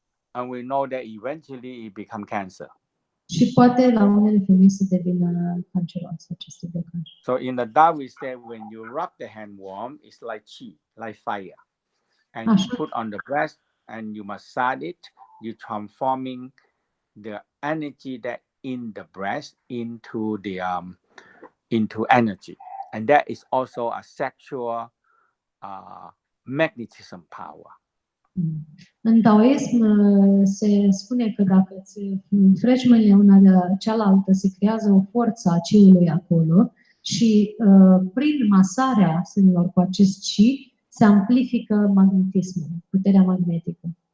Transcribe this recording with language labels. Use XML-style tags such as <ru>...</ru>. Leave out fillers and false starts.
<en>And we know that eventually it become cancer.</en> <ro>Și poate la unele femei să devină canceroase aceste blocaje.</ro> <en>So in the Tao we say when you rub the hand warm, it's like chi, like fire. And you put on the breast and you massage it, you transforming the energy that in the breast into the into energy. And that is also a sexual magnetism power.</en> <ro>În taoism se spune că dacă îți freci mâinile una de cealaltă, se creează o forță a chi-ului acolo și prin masarea sânilor cu acest chi se amplifică magnetismul, puterea magnetică.</ro>